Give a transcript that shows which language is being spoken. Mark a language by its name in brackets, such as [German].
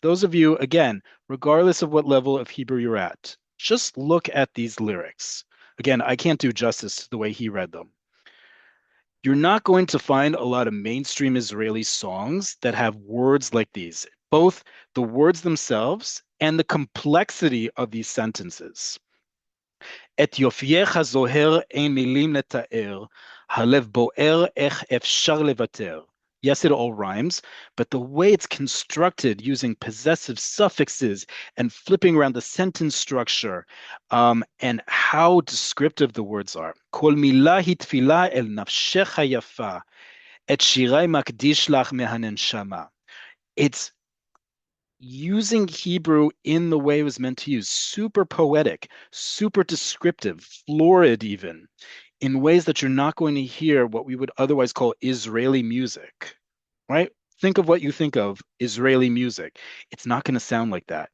[English] Those of you, again, regardless of what level of Hebrew you're at, just look at these lyrics. Again, I can't do justice to the way he read them. You're not going to find a lot of mainstream Israeli songs that have words like these, both the words themselves and the complexity of these sentences. [Hebrew] את יופייך זוהר אין מילים לתאר, הלב בוער איך אפשר לוותר. [English] Yes, it all rhymes, but the way it's constructed using possessive suffixes and flipping around the sentence structure and how descriptive the words are. [Hebrew] כל מילה היא תפילה אל נפשך היפה, את שירי מקדיש לך מהנשמה. [English] It's using Hebrew in the way it was meant to use, super poetic, super descriptive, florid even, in ways that you're not going to hear what we would otherwise call Israeli music, right? Think of what you think of Israeli music. It's not going to sound like that.